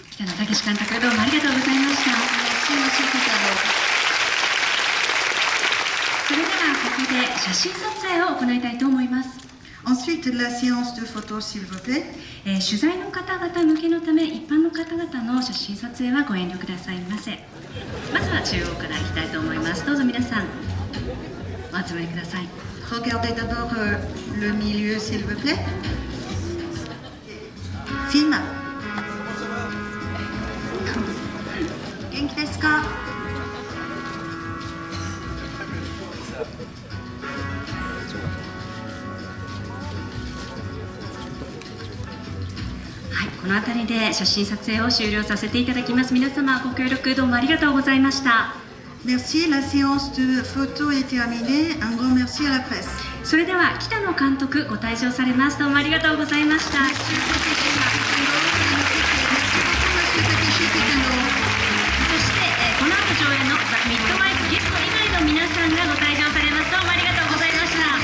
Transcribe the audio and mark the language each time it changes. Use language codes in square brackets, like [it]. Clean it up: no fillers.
[ja] 北野武監督、どうもありがとうございました。それではここで写真撮影を行いたいと思います。 [fr] Ensuite, la séance de photos, s'il vous plaît. [ja] 取材の方々向けのため、一般の方々の写真撮影はご遠慮くださいませ。まずは中央から行きたいと思います。どうぞ皆さん、お集まりください。 [fr] Regardez d'abord le milieu, s'il vous plaît. Film. [ja] 元気ですか？この辺りで写真撮影を終了させていただきます。皆様ご協力どうもありがとうございました。 [fr] Merci, la séance de photos est terminée. Un grand merci à la presse. [ja] それでは北野監督ご退場されます。どうもありがとうございました。そしてこの後上演のザ・ミッドワイフゲスト以外の皆さんがご退場されます。どうもありがとうございました。